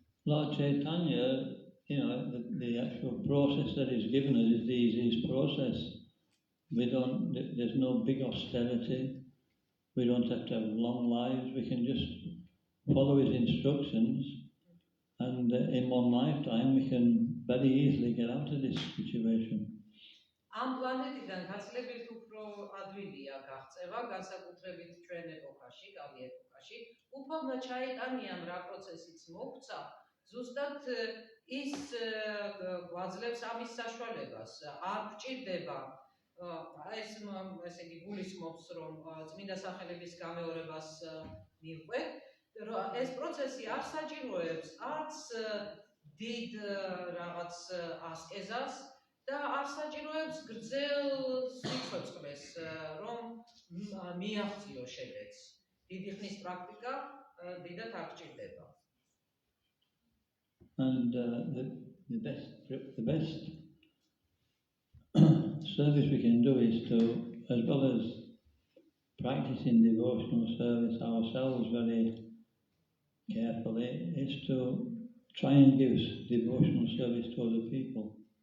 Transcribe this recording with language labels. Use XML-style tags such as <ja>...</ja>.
<en>Lord Chaitanya, the actual process that is given us is the easiest process. There's no big austerity. We don't have to have long lives. We can just follow his instructions, and in one lifetime we can very easily get out of this situation.</en> <ka>ამ პლანეტიდან გაცილებით უფრო ადვილია გაღწევა, განსაკუთრებით ჩვენ ეპოქაში, კალი ეპოქაში. უფალმა ჩაიტანიამ რა პროცესიც მოგვცა, ზუსტად ის გვაძლევს ამის საშუალებას. არ გვჭირდება ესე იგი გულისხმობს, რომ წმინდა სახელების გამეორებას მივყვეთ, ეს პროცესი არ საჭიროებს არც დიდ რაღაც ასკეზას და არ საჭიროებს გრძელ სიცოცხლეს, რომ მიაღწიო შედეგს. დიდი ხნის პრაქტიკა დიდად არ გჭირდება.</ka> <en>And the best service we can do is to, as well as practicing devotional service ourselves very carefully, is to try and give devotional service to other people.</en>